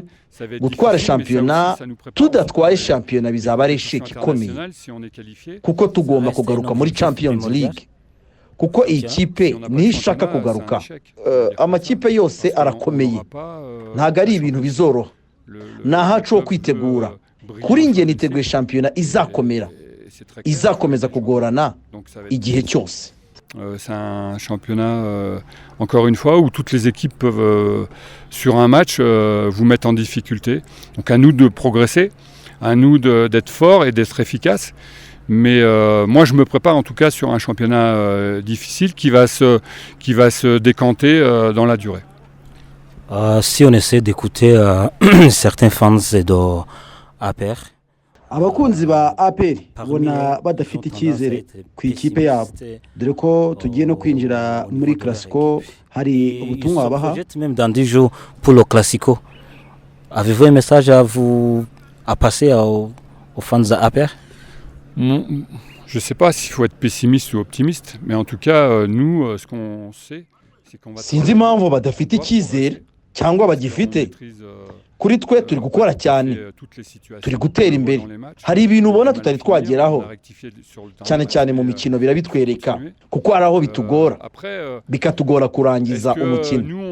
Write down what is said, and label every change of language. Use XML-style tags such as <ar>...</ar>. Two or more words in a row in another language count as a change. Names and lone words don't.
<rw>Gutwara shampiyona tudatwaye shampiyona bizaba ari isheki ikomeye, kuko tugomba kugaruka muri</rw> <en>Champions League,</en> <rw>kuko iyi kipe niho ishaka kugaruka. Amakipe yose arakomeye, ntabwo ari ibintu bizoroha. Ni ahacu ho kwitegura. Kuri njye niteguye shampiyona izakomera, izakomeza kugorana igihe cyose.</rw> <fr>C'est un championnat, encore une fois, où toutes les équipes peuvent, sur un match, vous mettre en difficulté. Donc à nous de progresser, à nous d'être forts et d'être efficaces. Mais moi, je me prépare en tout cas sur un championnat difficile qui va se décanter dans la durée. Si on essaie d'écouter certains fans de APR,</fr> <rw>abakunzi ba APR ubona badafite icyizere ku ikipe yabo, dore ko tugiye no kwinjira muri Classico. Hari ubutumwa babaha?</rw> <fr>Même dans 10 jours pour le Classico. Avez-vous un message à passer aux fans de APR? Je ne sais pas s'il faut être pessimiste ou optimiste, mais en tout cas, nous, ce qu'on sait, c'est qu'on va...</fr> <rw>Sinzi impamvu badafite icyizere cyangwa bagifite. Kuri twe turi gukora cyane, turi gutera imbere. Hari ibintu ubona tutari twageraho, cyane cyane mu mikino birabitwereka, kuko hari aho bitugora, bikatugora kurangiza umukino.</rw>